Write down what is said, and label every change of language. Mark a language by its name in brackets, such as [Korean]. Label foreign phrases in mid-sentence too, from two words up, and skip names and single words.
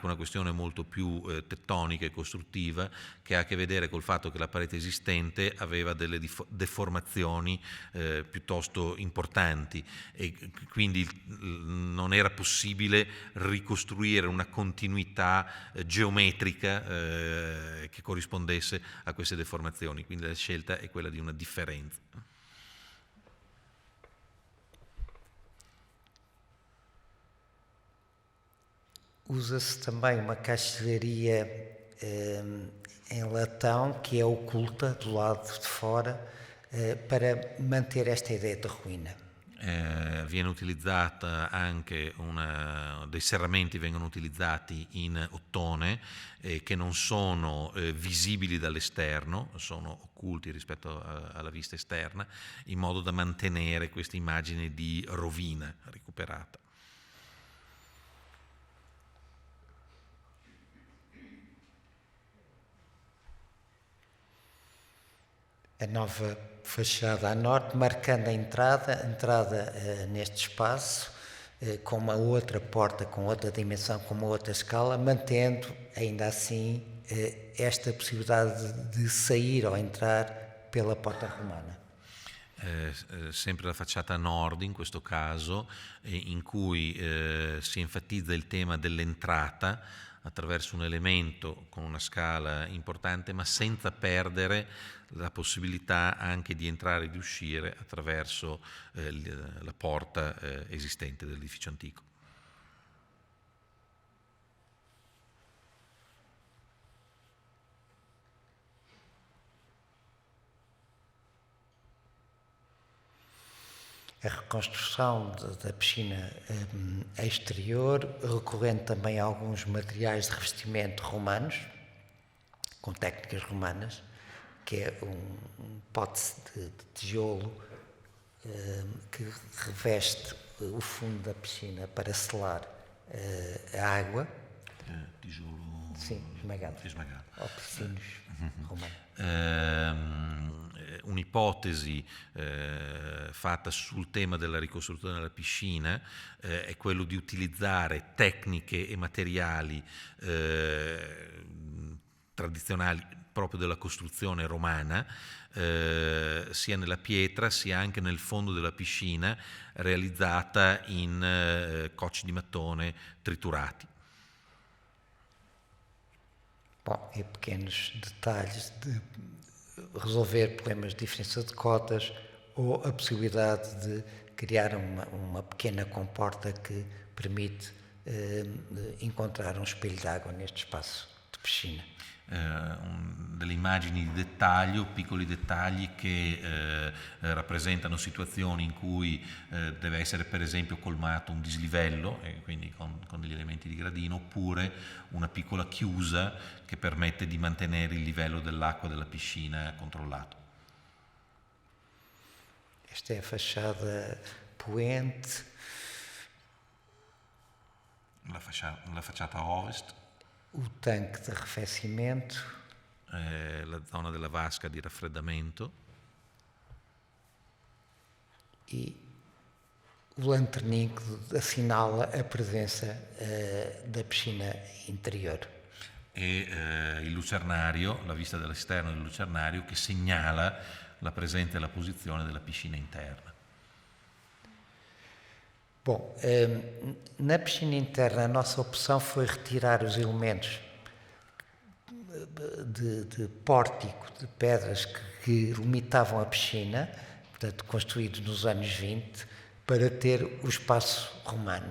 [Italian] una questione molto più tettonica e costruttiva, che ha a che vedere col fatto che la parete esistente aveva delle deformazioni piuttosto importanti e quindi non era possibile ricostruire una continuità geometrica che corrispondesse a queste deformazioni, quindi la scelta è quella di una differenza. [Portuguese] Usa-se também uma caixilharia em latão, que é oculta do lado de fora, para manter esta ideia de ruína. [Italian] Viene utilizzata anche dei serramenti vengono utilizzati in ottone che non sono visibili dall'esterno, sono occulti rispetto alla vista esterna, in modo da mantenere questa immagine di rovina recuperata. [Portuguese] A nova fachada a norte, marcando a entrada neste espaço, com uma outra porta, com outra dimensão, com uma outra escala, mantendo ainda assim esta possibilidade de sair ou entrar pela porta romana. [Italian] Sempre la facciata nord in questo caso, in cui si enfatizza il tema dell'entrata attraverso un elemento con una scala importante, ma senza perdere la possibilità anche di entrare e di uscire attraverso la porta esistente dell'edificio antico. [Portuguese] A reconstrução da piscina exterior, recorrendo também a alguns materiais de revestimento romanos, com técnicas romanas, que é um pote de tijolo que reveste o fundo da piscina para selar a água. Tijolo esmagado. Oficinos romani. [Italian] Un'ipotesi fatta sul tema della ricostruzione della piscina è quello di utilizzare tecniche e materiali tradizionali proprio della costruzione romana, sia nella pietra sia anche nel fondo della piscina, realizzata in cocci di mattone triturati. [Portuguese] Bom, e pequenos detalhes de resolver problemas de diferença de cotas ou a possibilidade de criar uma pequena comporta que permite encontrar um espelho de água neste espaço de piscina. [Italian] Delle immagini di dettaglio, piccoli dettagli che rappresentano situazioni in cui deve essere per esempio colmato un dislivello, e quindi con degli elementi di gradino, oppure una piccola chiusa che permette di mantenere il livello dell'acqua della piscina controllato. [Portuguese] Esta é a fachada poente. [Italian] La facciata ovest. [Portuguese] O tanque de arrefecimento. [Italian] La zona della vasca di raffreddamento. [Portuguese] E o lanterninho que assinala a presença da piscina interior. [Italian] E il lucernario, la vista dall'esterno del lucernario, che segnala la presenza e la posizione della piscina interna. [Portuguese] Bom, na piscina interna a nossa opção foi retirar os elementos de pórtico, de pedras que limitavam a piscina, portanto construídos nos anos 20, para ter o espaço romano.